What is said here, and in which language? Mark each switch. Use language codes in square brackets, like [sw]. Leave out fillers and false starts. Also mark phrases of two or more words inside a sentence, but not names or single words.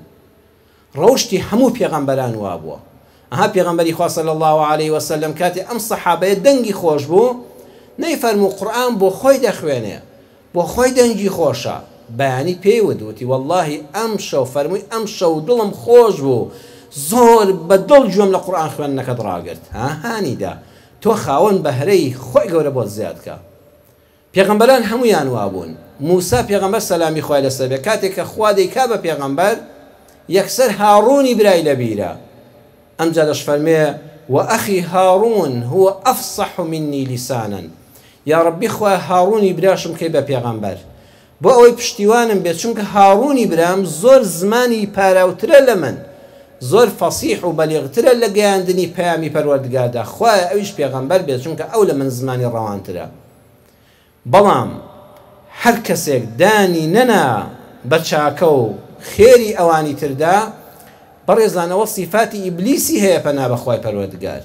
[ckb] ڕەوشتی هەموو پێغەمبەران وا بووە. ئەها پێغەمبەری خوا [ar] صلی الله علیه وسلم [ckb] کاتێ ئەم سەحابەیە دەنگی خۆش بوو نەیفەرموو قورئان بۆ خۆی دەخوێنێ، بۆ خۆی دەنگی خۆشە، بەیانی پێی وتوتی وەڵڵاهی ئەم شەو فەرمووی ئەم شەو دڵم خۆش بوو، زۆر بەدڵ گوێم لە قورئان خوێندنەکەت ڕاگرت. هانیدا تۆ خاوەن بەهرەی خۆی گەورە بۆت زیادکە. پێغەمبەران هەمویان وابوون. موسا پێغەمبەر سەلامی خوای لەسەر بێ کاتێک کە خوا دەیکا بە پێغەمبەر یەکسەر هاڕوونی برای لەبیرە. ئەمجا دەش فەرمێ [ar] وأخي هارون هو أفصح مني لسانا. يا ربي [ckb] خوا هاروني براشم كي بە پێغەمبەر بۆ ئەوەی پشتیوانم بێت چونکە هارونی برام زۆر زمانی پاراوترە لە من، زۆر فەسیح و بەلیغترە لە گەیاندنی پەیامی پەروەردگاردا، خوایە ئەویش پێغەمبەر بێت چونکە ئەو لە من زمانی ڕەوانترە. بەڵام هەر کەسێک دانی نەنا بە چاکە و خێری ئەوانی تردا بەڕێزانەوە صفاتی ئیبلیسی هەیە پەنا بەخوای پەروەردگار.